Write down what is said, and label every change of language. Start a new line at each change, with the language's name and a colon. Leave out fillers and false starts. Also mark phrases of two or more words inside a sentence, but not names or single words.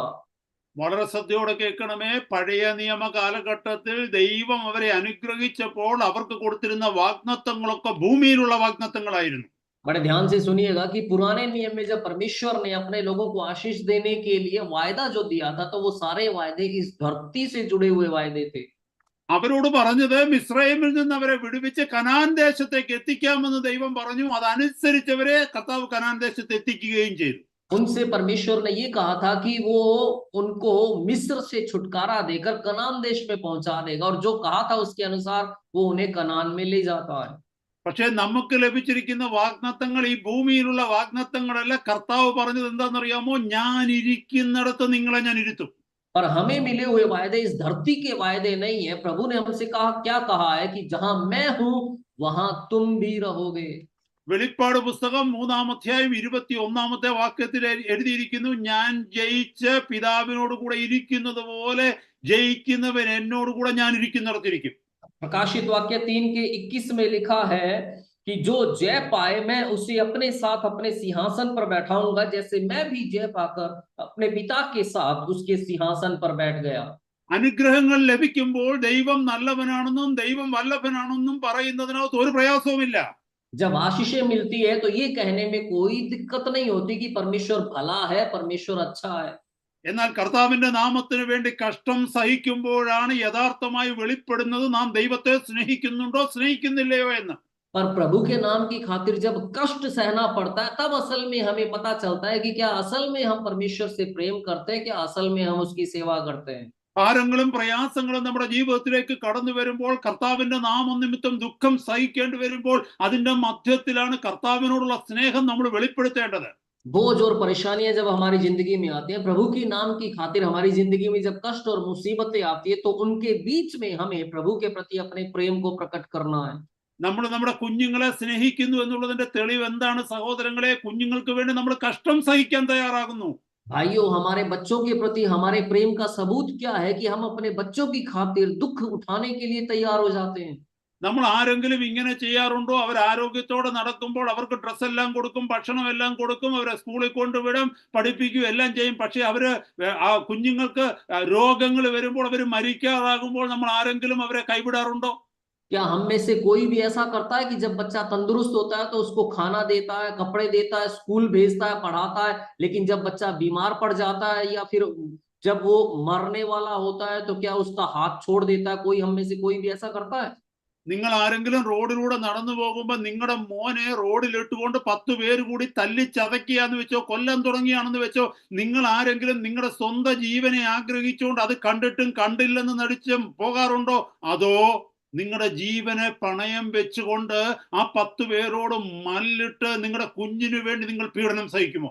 Malayalam: വളരെ ശ്രദ്ധയോടെ കേൾക്കണമേ. പഴയ നിയമ കാലഘട്ടത്തിൽ ദൈവം അവരെ അനുഗ്രഹിച്ചപ്പോൾ അവർക്ക് കൊടുത്തിരുന്ന വാഗ്ദത്തങ്ങളൊക്കെ ഭൂമിയിലുള്ള വാഗ്ദത്തങ്ങളായിരുന്നു.
Hindi: बड़े ध्यान से सुनिएगा कि पुराने नियम में जब परमेश्वर ने अपने लोगों को आशीष देने के लिए वायदा जो दिया था, तो वो सारे वायदे इस धरती से जुड़े हुए वायदे थे।
Malayalam: അവരോട് പറഞ്ഞത് മിസ്രൈമിൽ നിന്ന് അവരെ വിടുവിച്ച് കനാൻ ദേശത്തേക്ക് എത്തിക്കാമെന്ന് ദൈവം പറഞ്ഞു. അതനുസരിച്ചവരെ കർത്താവ് കനാൻ ദേശത്ത് എത്തിക്കുകയും ചെയ്തു.
Hindi: उनसे परमेश्वर ने ये कहा था कि वो उनको मिस्र से छुटकारा देकर कनान देश में पहुंचा देगा, और जो कहा था उसके अनुसार वो उन्हें कनान में ले जाता है।
Malayalam: പക്ഷെ നമുക്ക് ലഭിച്ചിരിക്കുന്ന വാഗ്ദത്തങ്ങൾ ഈ ഭൂമിയിലുള്ള വാഗ്ദത്തങ്ങളല്ല. കർത്താവ് പറഞ്ഞത് എന്താണെന്നറിയാമോ? ഞാൻ ഇരിക്കുന്നിടത്ത് നിങ്ങളെ ഞാൻ ഇരുത്തും.
Hindi: पर हमें मिले हुए वायदे इस धरती के वायदे नहीं है। प्रभु ने हमसे क्या कहा है कि जहां मैं हूं वहां तुम भी रहोगे।
Malayalam: വെളിപ്പാട് പുസ്തകം 3-ാം അധ്യായം 21-ാമത്തെ വാക്യത്തിൽ എഴുതിയിരിക്കുന്നു, ഞാൻ ജയിച്ച് പിതാവിനോട് കൂടെ ഇരിക്കുന്നത് പോലെ ജയിക്കുന്നവൻ എന്നോട് കൂടെ ഞാൻ ഇരിക്കുന്നിടത്തിരിക്കും.
Hindi: प्रकाशित वाक्य 3 के 21 में लिखा है कि जो जय पाए मैं उसे अपने साथ अपने सिंहासन पर बैठाऊंगा, जैसे मैं भी जय पाकर अपने पिता के साथ उसके सिंहासन पर बैठ गया।
Malayalam: അനുഗ്രഹങ്ങൾ ലഭിക്കുമ്പോൾ ദൈവം നല്ലവനാണെന്നും ദൈവം വല്ലഭനാണെന്നും പറയുന്നതിനകത്ത് ഒരു പ്രയാസവുമില്ല.
Hindi: जब आशीषें मिलती है तो ये कहने में कोई दिक्कत नहीं होती कि परमेश्वर भला है, परमेश्वर अच्छा है।
Malayalam: എന്നാൽ കർത്താവിന്റെ നാമത്തിന് വേണ്ടി കഷ്ടം സഹിക്കുമ്പോഴാണ് യഥാർത്ഥമായി വെളിപ്പെടുന്നത് നാം ദൈവത്തെ സ്നേഹിക്കുന്നുണ്ടോ സ്നേഹിക്കുന്നില്ലയോ എന്ന്.
Hindi: पर प्रभु के नाम की खातिर जब कष्ट सहना पड़ता है, तब असल में हमें पता चलता है कि क्या असल में हम परमेश्वर से प्रेम करते हैं, क्या असल में हम उसकी सेवा करते हैं।
Malayalam: ഭാരങ്ങളും പ്രയാസങ്ങളും നമ്മുടെ ജീവിതത്തിലേക്ക് കടന്നു വരുമ്പോൾ, കർത്താവിന്റെ നാമനിമിത്തം ദുഃഖം സഹിക്കേണ്ടി വരുമ്പോൾ, അതിന്റെ മധ്യത്തിലാണ് കർത്താവിനോടുള്ള സ്നേഹം നമ്മൾ വെളിപ്പെടുത്തേണ്ടത്.
Hindi: बोझ और परेशानियां जब हमारी जिंदगी में आती हैं, प्रभु की नाम की खातिर हमारी जिंदगी में जब कष्ट और मुसीबतें आती है, तो उनके बीच में हमें प्रभु के प्रति अपने प्रेम को प्रकट करना है।
Malayalam: നമ്മൾ നമ്മുടെ കുഞ്ഞുങ്ങളെ സ്നേഹിക്കുന്നു എന്നുള്ളതിന്റെ തെളിവ് എന്താണ് സഹോദരങ്ങളെ? കുഞ്ഞുങ്ങൾക്ക് വേണ്ടി നമ്മൾ കഷ്ടം സഹിക്കാൻ തയ്യാറാകുന്നു.
Hindi: भाइयों, हमारे बच्चों के प्रति हमारे प्रेम का सबूत क्या है कि हम अपने बच्चों की खातिर दुख उठाने के लिए तैयार हो जाते हैं।
Malayalam: നമ്മൾ ആരെങ്കിലും ഇങ്ങനെ ചെയ്യാറുണ്ടോ? അവർ ആരോഗ്യത്തോടെ നടക്കുമ്പോൾ അവർക്ക് ഡ്രസ് എല്ലാം കൊടുക്കും, ഭക്ഷണം എല്ലാം കൊടുക്കും, അവരെ സ്കൂളിൽ കൊണ്ടുവിടും, പഠിപ്പിക്കും, എല്ലാം ചെയ്യും. പക്ഷെ അവര് ആ കുഞ്ഞുങ്ങൾക്ക് രോഗങ്ങൾ വരുമ്പോൾ, അവർ മരിക്കാറാകുമ്പോൾ നമ്മൾ ആരെങ്കിലും അവരെ കൈവിടാറുണ്ടോ?
Hindi: क्या हम में से कोई भी ऐसा करता है कि जब बच्चा तंदुरुस्त होता है तो उसको खाना देता है, कपड़े देता है, स्कूल भेजता है, पढ़ाता है, लेकिन जब बच्चा बीमार पड़ जाता है या फिर जब वो मरने वाला होता है तो क्या उसका हाथ छोड़ देता है? कोई हम में से कोई भी ऐसा करता है?
Malayalam: നിങ്ങൾ ആരെങ്കിലും റോഡിലൂടെ നടന്നു പോകുമ്പോൾ നിങ്ങളുടെ മോനെ റോഡിലിട്ടുകൊണ്ട് 10 പേര് കൂടി തല്ലി ചതക്കിയാന്ന് വെച്ചോ, കൊല്ലാൻ തുടങ്ങിയാണെന്ന് വെച്ചോ, നിങ്ങൾ ആരെങ്കിലും നിങ്ങളുടെ സ്വന്തം ജീവനെ ആഗ്രഹിച്ചുകൊണ്ട് അത് കണ്ടിട്ടും കണ്ടില്ലെന്ന് നടിച്ചും പോകാറുണ്ടോ? അതോ നിങ്ങളുടെ ജീവനെ പണയം വെച്ചുകൊണ്ട് ആ 10 പേരോട് മല്ലിട്ട് നിങ്ങളുടെ കുഞ്ഞിനു വേണ്ടി നിങ്ങൾ പീഡനം സഹിക്കുമോ?